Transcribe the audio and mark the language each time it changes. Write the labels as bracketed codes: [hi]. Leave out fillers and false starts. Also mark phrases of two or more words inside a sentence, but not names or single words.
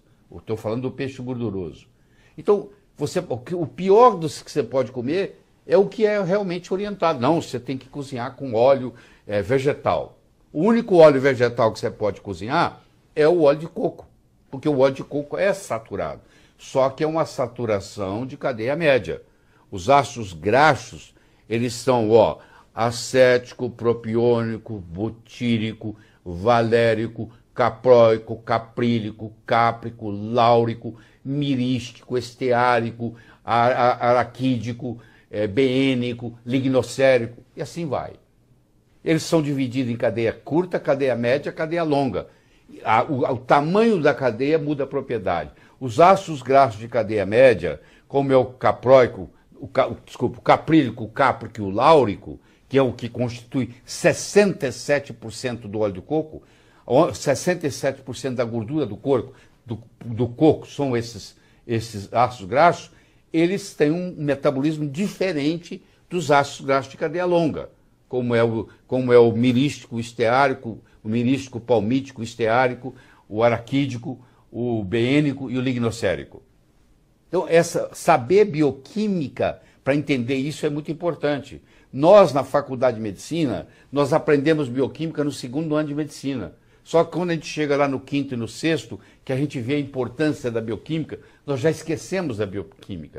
[pt] Eu estou falando do peixe gorduroso. Então, o pior dos que você pode comer é o que é realmente orientado. Não, você tem que cozinhar com óleo vegetal. O único óleo vegetal que você pode cozinhar é o óleo de coco, porque o óleo de coco é saturado. Só que é uma saturação de cadeia média. Os ácidos graxos, eles são acético, propiônico, butírico, valérico, capróico, caprílico, cáprico, láurico, mirístico, esteárico, araquídico, beênico, lignocérico, e assim vai. Eles são divididos em cadeia curta, cadeia média, cadeia longa. O tamanho da cadeia muda a propriedade. Os ácidos graxos de cadeia média, como é o capróico, o caprílico, o cáprico e o láurico, que é o que constitui 67% do óleo de coco, 67% da gordura do corpo, do coco são esses ácidos graxos, eles têm um metabolismo diferente dos ácidos graxos de cadeia longa, como é o mirístico, esteárico, o mirístico palmítico, esteárico, o araquídico, o beênico e o lignocérico. Então, saber bioquímica para entender isso é muito importante. Nós, na faculdade de medicina, nós aprendemos bioquímica no 2º ano de medicina. Só que quando a gente chega lá no 5º e no 6º, que a gente vê a importância da bioquímica, nós já esquecemos da bioquímica.